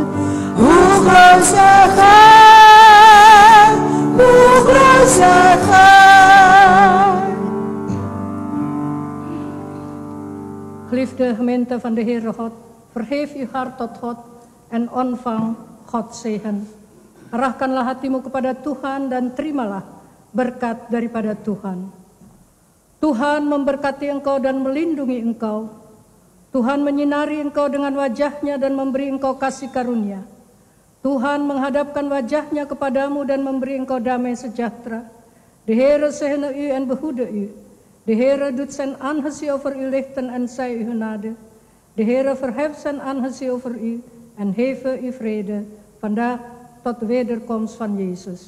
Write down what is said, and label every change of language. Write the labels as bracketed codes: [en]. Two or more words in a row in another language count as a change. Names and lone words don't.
[nl] Hoe groot zijt gij, hoe groot zijt gij. Geliefde gemeente van de Heere God, verhef uw hart tot God en ontvang Gods zegen. [id] Arahkanlah hatimu kepada Tuhan dan terimalah berkat daripada Tuhan. Tuhan memberkati engkau dan melindungi engkau. Tuhan menyinari engkau dengan wajahnya dan memberi engkau kasih karunia. Tuhan menghadapkan wajahnya kepadamu dan memberi engkau damai sejahtera. [nl] De Heere zegene u en behoede u. De Heere doet zijn aangezicht over u lichten en zij u genade. De Heere verheft zijn aangezicht over u en heve u vrede, vandaag tot de wederkomst van Jezus.